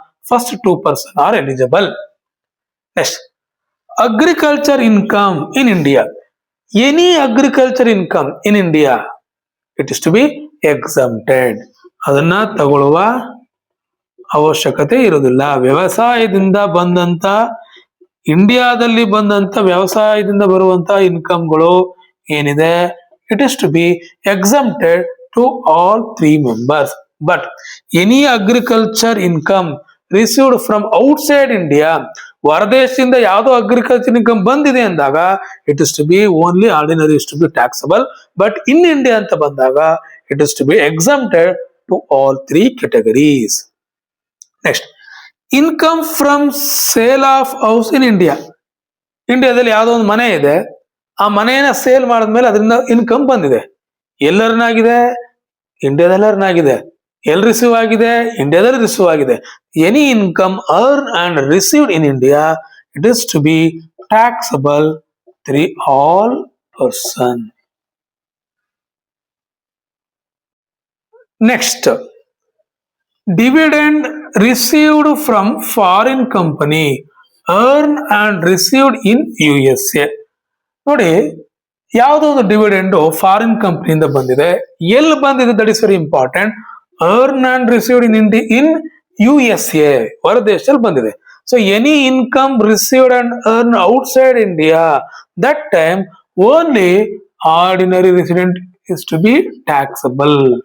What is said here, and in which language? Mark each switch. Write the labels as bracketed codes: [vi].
[en] first two person are eligible. Next, agriculture income in India. Any agriculture income in India, it is to be exempted. [kn] ಅದನ್ನ ತಗೊಳ್ಳುವ ಅವಶ್ಯಕತೆ ಇರುವುದಿಲ್ಲ. ವ್ಯವಸಾಯದಿಂದ ಬಂದಂತ ಇಂಡಿಯಾದಲ್ಲಿ ಬಂದಂತ ವ್ಯವಸಾಯದಿಂದ ಬರುವಂತ ಇನ್ಕಮ್ಗಳು ಏನಿದೆ, it is to B exempted to all 3 members. [en] But any agriculture income received from outside India, ಹೊರದೇಶದಿಂದ ಯಾವುದೋ agriculture income ಬಂದಿದೆ ಅಂದಾಗ it is to be only ordinary is to be taxable. But in India ಅಂತ ಬಂದಾಗ it is to be exempted to all 3 categories. Next, income from sale of house in India. [kn] ಇಂಡಿಯಾದಲ್ಲಿ ಯಾವುದೋ ಒಂದು ಮನೆ ಇದೆ, ಆ ಮನೆಯನ್ನ ಸೇಲ್ ಮಾಡಿದ್ಮೇಲೆ ಅದರಿಂದ ಇನ್ಕಮ್ ಬಂದಿದೆ. ಎಲ್ಲರನ್ನಾಗಿದೆ, ಇಂಡಿಯಾದೆಲ್ಲರನ್ನಾಗಿದೆ. ಎಲ್ಲಿ ರಿಸೀವ್ ಆಗಿದೆ? ಇಂಡಿಯಾದಲ್ಲಿ ರಿಸೀವ್ ಆಗಿದೆ. [en] Any income earn and received in India, it is to be taxable through all person. Next, dividend received from foreign company earned and received in USA. [kn] ನೋಡಿ, ಯಾವುದೋ ಒಂದು ಡಿವಿಡೆಂಡ್ ಫಾರಿನ್ ಕಂಪನಿಯಿಂದ ಬಂದಿದೆ, ಎಲ್ಲಿ ಬಂದಿದೆ that is very important. [en] Earn and received in USA, ಹೊರ ದೇಶದಲ್ಲಿ ಬಂದಿದೆ. So any income received and earn outside India, that time only ordinary resident is to be taxable.